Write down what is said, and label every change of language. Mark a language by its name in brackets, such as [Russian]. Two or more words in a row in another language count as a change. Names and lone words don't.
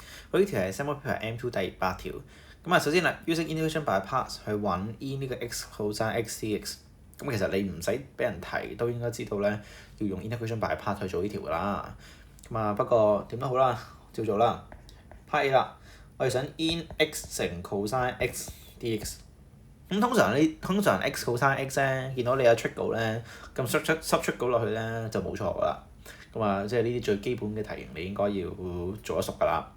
[Cantonese] 佢呢條係 [English] sample paper M2 [Cantonese] 第8條。咁啊，首先啦 ， [English] using integration by parts [Cantonese] 去揾 in 呢個 [English] x cosine x dx。 [Cantonese] 咁其實你唔使俾人提都應該知道咧，要用 [English] integration by part [Cantonese] 去做呢條㗎啦。咁啊，不過點都好啦，照做啦。 [English] Part A [Cantonese] 啦，我哋想 in x 乘 [English] cosine x dx。 [Cantonese] 咁通常 [English] x cosine x [Cantonese] 咧，見到你有 trigo 咧，咁 subtrigo 落去咧就冇錯㗎啦。咁啊，即係呢啲最基本嘅題型，你應該要做得熟㗎啦。